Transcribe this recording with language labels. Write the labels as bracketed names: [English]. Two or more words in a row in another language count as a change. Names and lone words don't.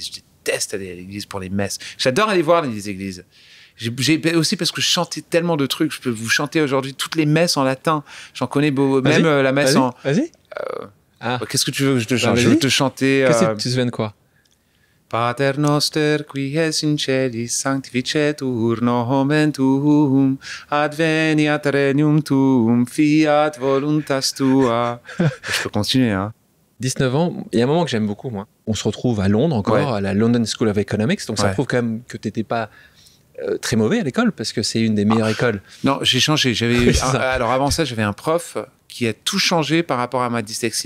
[French] Je déteste aller à l'église pour les messes. J'adore aller voir les églises. Aussi parce que je chantais tellement de trucs. Je peux vous chanter aujourd'hui toutes les messes en latin. J'en connais beau, même la messe en... Vas-y. Qu'est-ce que tu veux que je te chante? Je veux te chanter... Qu'est-ce que tu te souviens de quoi? [Latin] Pater noster qui es in celis sanctificetur nomen tuum, adveniat regnum tuum, fiat voluntas tua. [French] Je peux continuer, hein. 19 ans, il y a un moment que j'aime beaucoup, moi. On se retrouve à Londres encore, à la London School of Economics, donc ça prouve quand même que tu n'étais pas très mauvais à l'école, parce que c'est une des meilleures écoles. Non, j'ai changé. Alors avant ça, j'avais un prof qui a tout changé par rapport à ma dyslexie.